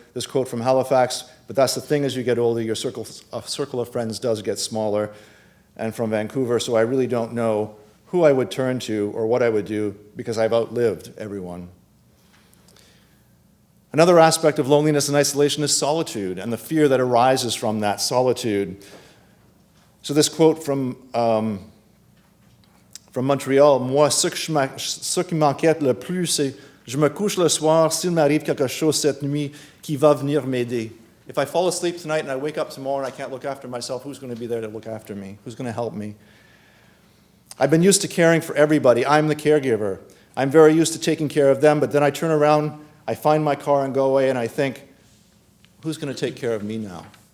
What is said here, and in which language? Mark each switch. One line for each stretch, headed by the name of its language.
English: This quote from Halifax: "But that's the thing, as you get older, your circle of friends does get smaller." And from Vancouver: "So I really don't know who I would turn to or what I would do because I've outlived everyone." Another aspect of loneliness and isolation is solitude and the fear that arises from that solitude. So this quote from Montreal:
French: "Moi, ce qui m'inquiète le plus, c'est je me couche le soir, s'il m'arrive quelque chose cette nuit, qui va venir m'aider?
English: If I fall asleep tonight and I wake up tomorrow and I can't look after myself, who's going to be there to look after me? Who's going to help me? I've been used to caring for everybody. I'm the caregiver. I'm very used to taking care of them, but then I turn around, I find my car and go away, and I think, who's going to take care of me now?"